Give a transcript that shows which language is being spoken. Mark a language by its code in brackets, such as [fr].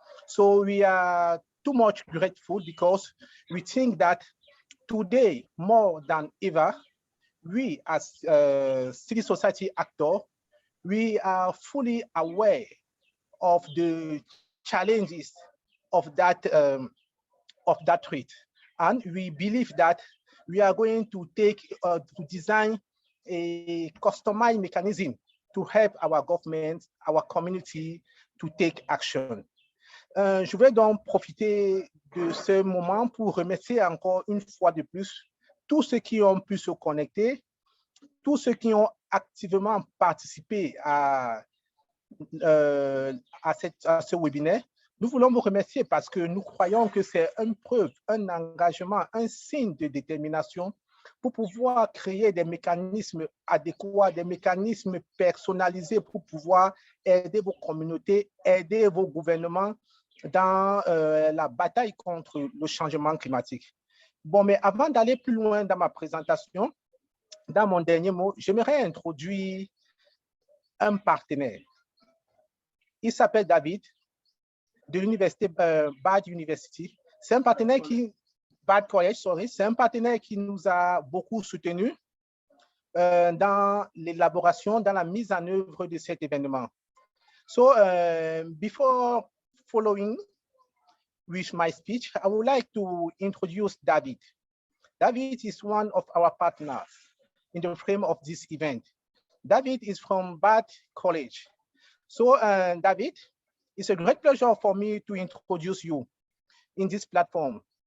[en] So we are too much grateful because we think that today, more than ever, we as civil society actors, we are fully aware of the challenges of that threat. And we believe that we are going to to design a customized mechanism to help our government, our community to take action. [fr] Je vais donc profiter de ce moment pour remercier encore une fois de plus tous ceux qui ont pu se connecter, tous ceux qui ont activement participé à ce webinaire. Nous voulons vous remercier parce que nous croyons que c'est une preuve, un engagement, un signe de détermination pour pouvoir créer des mécanismes adéquats, des mécanismes personnalisés pour pouvoir aider vos communautés, aider vos gouvernements dans la bataille contre le changement climatique. Bon, mais avant d'aller plus loin dans ma présentation, dans mon dernier mot, j'aimerais introduire un partenaire. Il s'appelle David, de l'université Bad University. C'est un partenaire Bad College, sorry, c'est un partenaire qui nous a beaucoup soutenus dans l'élaboration, dans la mise en œuvre de cet événement. [en] So, before following with my speech, I would like to introduce David. David is one of our partners in the frame of this event. David is from Bad College. So, David, it's a great pleasure for me to introduce you in this platform.